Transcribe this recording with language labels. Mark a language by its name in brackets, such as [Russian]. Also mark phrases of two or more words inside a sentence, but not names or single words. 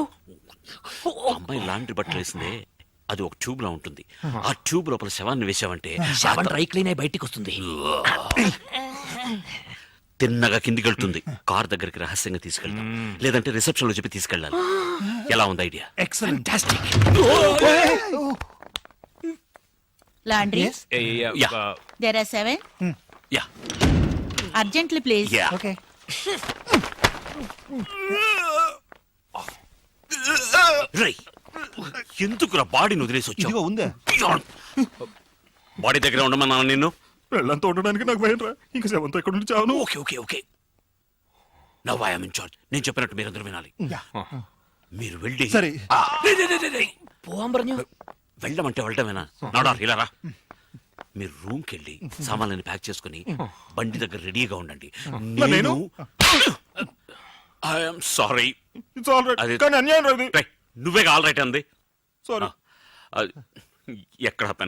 [Telugu] అమ్మాయి లాండ్రీ బట్టలు వేసిందే, అది ఒక ట్యూబ్ లో ఉంటుంది. ఆ ట్యూబ్ లోపల శవాన్ని వేసావంటే డ్రై క్లీన్ అయి బయటికి వస్తుంది తిన్నగా కిందికి వెళ్తుంది. కార్ దగ్గరికి రహస్యంగా తీసుకెళ్తాం, లేదంటే రిసెప్షన్ లో చెప్పి తీసుకెళ్ళాలి. ఎలా ఉంది ఐడియా? ఎక్సలెంట్. [English] Laundry? Yeah. There are 7. [Telugu] యా [English] Urgently, please. [Telugu] యా ఓకే. రై, ఎందుకురా బాడీని వదిలేసి ఇదిగో వచ్చావు? ఉందే. బాడీ దగ్గర ఉండమన్నా నిన్ను. వెళ్ళంతో ఉండడానికి నాకు భయం రా. ఇంకా శవంతో ఎక్కడ నుండి చావను. [English] okay okay okay now I am in charge. [Telugu] నేను చెప్పినట్టు మీరందరూ వినాలి. మీరు వెళ్ళి సరే. [Malayalam] പോവാൻ പറഞ്ഞു [Telugu] వెళ్ళమంటే వెళ్ళటమేనా? నాడా ఇలా రా. మీరు రూమ్ కి వెళ్ళి సామాన్లని ప్యాక్ చేసుకుని బండి దగ్గర రెడీగా ఉండండి. నేను? [English] I'm sorry. it's all right. [Telugu] అది- కానీ అన్యాయం రా ఇది. నువ్వేగా [English] all right [Telugu] అంది. సారీ. ఎక్కడ ఆపాను రా?